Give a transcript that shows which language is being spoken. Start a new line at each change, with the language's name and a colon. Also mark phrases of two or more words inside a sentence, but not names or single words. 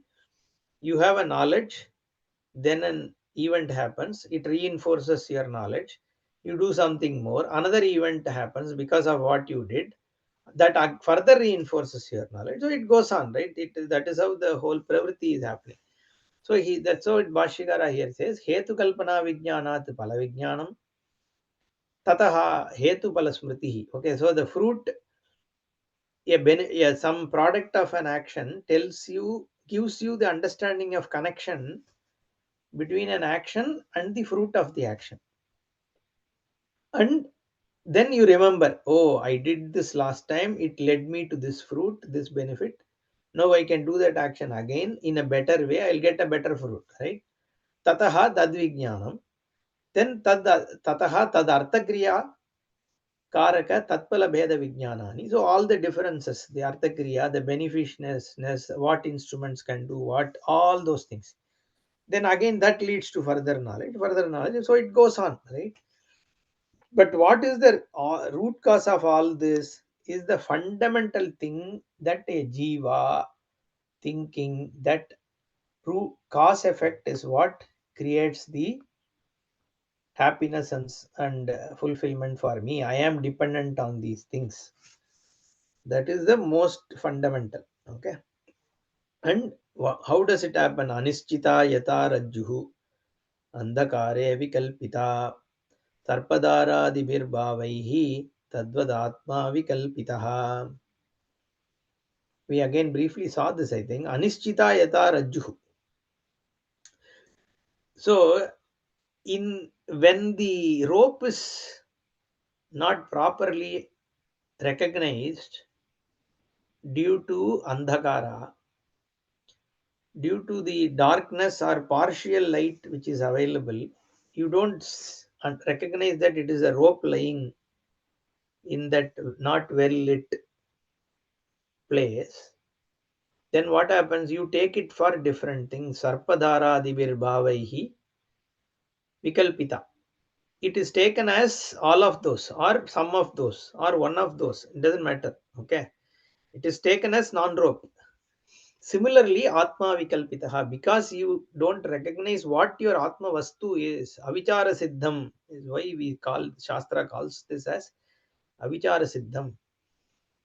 English: You have a knowledge, then an event happens, it reinforces your knowledge. You do something more, another event happens because of what you did, that further reinforces your knowledge. So it goes on, right? That is how the whole pravritti is happening. So that's how Bhashyakara here says
Sanskrit: हेतु कल्पना विज्ञानात् फल विज्ञानं ततः हेतु फल स्मृति.
English: Okay, so the fruit, some product of an action tells you, gives you the understanding of connection between an action and the fruit of the action. And then you remember, oh, I did this last time, it led me to this fruit, this benefit. Now I can do that action again in a better way, I'll get a better fruit, right?
Sanskrit: ततः तद्विज्ञानम्. Then ततः तदर्थक्रिया कारक, तत्फल भेद विज्ञानानि.
English: So all the differences, the
Sanskrit: अर्थ क्रिया,
English: the beneficiousness, what instruments can do, what, all those things. Then again that leads to further knowledge, further knowledge. So it goes on, right? But what is the root cause of all this is the fundamental thing that a jiva thinking, that root cause effect is what creates the happiness and fulfillment for me. I am dependent on these things. That is the most fundamental. Okay. And how does it happen?
Sanskrit: अनिश्चिता यथा रज्जुः अन्धकारे विकल्पिता सर्पधारादिभिर्भावैः तद्वदात्मा विकल्पितः.
English: We again briefly saw this, I think.
Sanskrit: अनिश्चिता यथा रज्जुः.
English: So in when the rope is not properly recognized due to andhakara, due to the darkness or partial light which is available, you don't recognize that it is a rope lying in that not well lit place. Then what happens? You take it for different things.
Sanskrit: सर्पधारा आदिभिः भावैः विकल्पिता.
English: It is taken as all of those, or some of those, or one of those. It doesn't matter. Okay. It is taken as non-rope. Similarly,
Sanskrit: आत्मा विकल्पितः,
English: because you don't recognize what your
Sanskrit: आत्म वस्तु
English: is,
Sanskrit: अविचार सिद्धम्
English: is why we call, Shastra calls this as
Sanskrit: अविचार सिद्धम्.